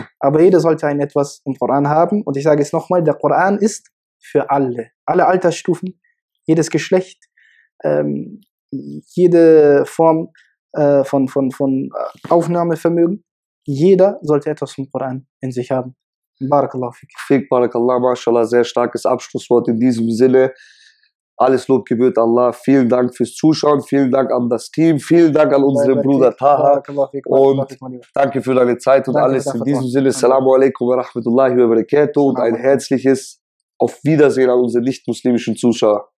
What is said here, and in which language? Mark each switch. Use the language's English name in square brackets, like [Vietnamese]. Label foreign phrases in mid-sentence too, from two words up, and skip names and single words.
[German] Aber jeder sollte ein etwas im Koran haben. Und ich sage es nochmal, der Koran ist für alle. Alle Altersstufen, jedes Geschlecht, jede Form von Aufnahmevermögen. Jeder sollte etwas vom Koran in sich haben. [Arabic] بارك الله فيك. بارك الله، ما شاء الله, [German] sehr starkes Abschlusswort in diesem Sinne. Alles Lob gebührt Allah. Vielen Dank fürs Zuschauen, vielen Dank an das Team, vielen Dank an unseren Bruder Taha und danke für deine Zeit und alles. In diesem Sinne, [Arabic] السلام عليكم ورحمة الله وبركاته [German] und ein herzliches Auf Wiedersehen an unsere nicht-muslimischen Zuschauer.